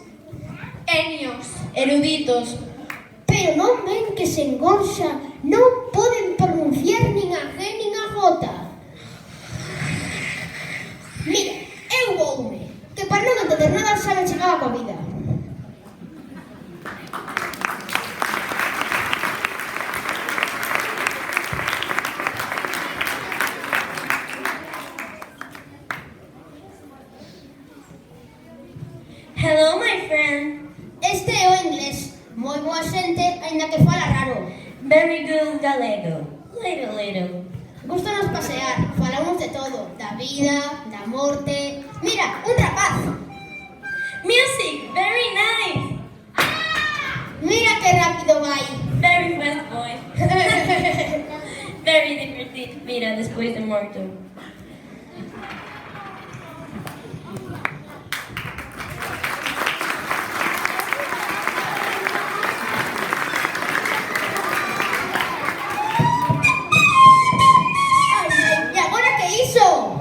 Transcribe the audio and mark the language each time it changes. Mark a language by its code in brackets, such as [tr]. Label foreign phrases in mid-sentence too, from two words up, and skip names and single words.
[gl] Enios. Eruditos. Pero non ven que se engorxa, non poden pronunciar nin a G nin a J. Mira, eu voume, que para non entender nada xa me chegaba coa vida. [en] Hello, my friend. [gl] Este é o inglés, moi boa xente, aínda que fala raro. [en] Very good galego. Little. [gl] Gústanos pasear, falamos de todo, da vida, da morte. Mira, un rapaz. [en] Music, very nice. [gl] Mira que rápido vai. [en] Very fast boy. Very divertido. [es] Mira, después de muerto. [gl] E agora que iso?